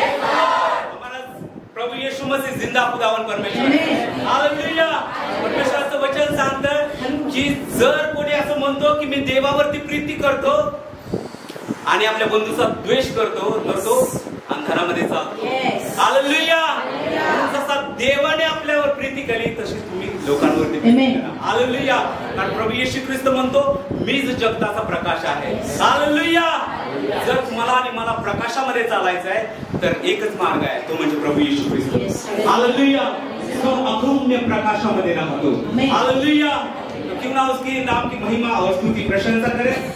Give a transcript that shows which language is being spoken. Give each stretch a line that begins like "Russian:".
Hindi: हमारा प्रभु यीशु मसीह जिंदा खुदावन परमेश्वर. Hallelujah.
Marathi: परमेश्वराचं वचन सांगतं की जर कोणी असं म्हणतो की मी देवावरती प्रीती करतो आणि आपल्या बंधूचा द्वेष करतो तर तो अंधारामध्ये चालतो. हालेलुया. जसा देवाने आपल्यावर प्रीती केली तशी तुम्ही लोकांवरती प्रीती करा. हालेलुया. कारण प्रभू येशू ख्रिस्त म्हणतो मीच जगताचा प्रकाश आहे. हालेलुया. जर तुम्हाला आणि मला प्रकाशामध्ये चालायचं आहे तर एकच मार्ग आहे, तो म्हणजे प्रभू येशू ख्रिस्त. हालेलुया. तो अगम्य प्रकाशामध्ये राहतो. हालेलुया.
Hindi: क्यों ना उसके नाम की महिमा और स्तुति प्रशंसा करें.